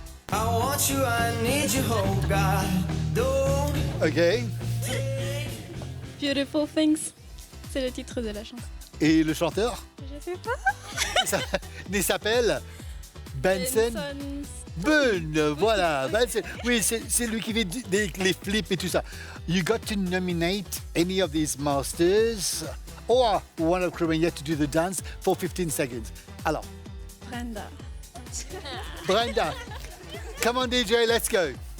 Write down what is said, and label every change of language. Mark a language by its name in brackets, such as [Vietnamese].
[English] I want you, I need you, oh God, don't. OK. [French] Beautiful Things, c'est le titre de la chanson. Et le chanteur? Je sais pas. Il s'appelle Benson Boone. Voilà. Benson. Oui, c'est lui qui fait les flips et tout ça. [English] You got to nominate any of these masters or one of Crewmania to do the dance for 15 seconds. [French] Alors. Brenda. [English] Brenda. Come on, DJ, let's go.